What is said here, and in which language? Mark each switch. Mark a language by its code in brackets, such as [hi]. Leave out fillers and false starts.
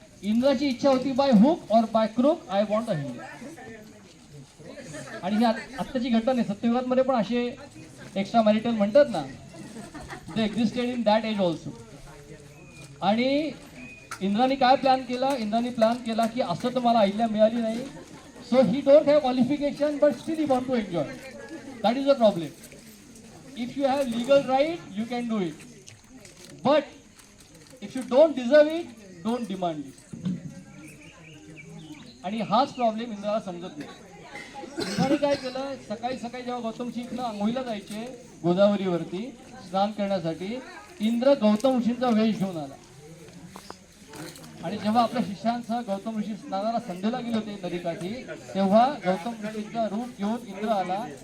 [mr] इंद्राची इच्छा होती, [en] By hook और by crook I want Ahilya. [mr] आणि ही आत्ताची घटना नाही, सत्ययुगामध्ये पण असे एक्स्ट्रा मॅरिटल म्हणतात ना, [en] They existed in that age also. [mr] आणि इंद्राने काय प्लॅन केला? इंद्राने प्लॅन केला की असं तर मला अहिल्या मिळाली नाही, [en] So he don't have qualification, but still he want to enjoy. That is the problem. If you have legal right, you can do it. But if you don't deserve it, don't demand it. [mr] आणि हाच problem इंद्राला समजत नाही. इंद्राने काय केलं, सकाळी सकाळी जेव्हा गौतमशी इथनं आंघोळीला जायचे गोदावरीवरती स्नान करण्यासाठी, इंद्र गौतम ऋषींचा वेश घेऊन आला. आणि जेव्हा आपल्या शिष्यांसह गौतम ऋषी स्नानाला संध्येला गेले होते नदीकाठी, तेव्हा गौतम ऋषींचा रूप घेऊन इंद्र आला.